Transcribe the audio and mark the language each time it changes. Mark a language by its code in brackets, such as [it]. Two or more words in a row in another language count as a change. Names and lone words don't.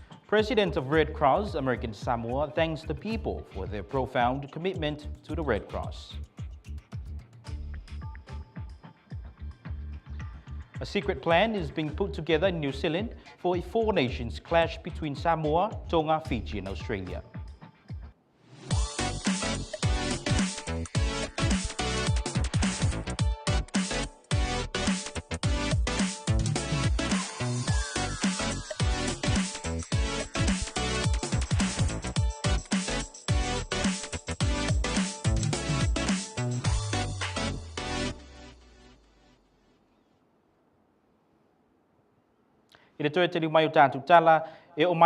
[en] President of Red Cross American Samoa thanks the people for their profound commitment to the Red Cross. A secret plan is being put together in New Zealand for a four nations clash between Samoa, Tonga, Fiji and Australia. [sm] I le toe te mai o tātou tala, e o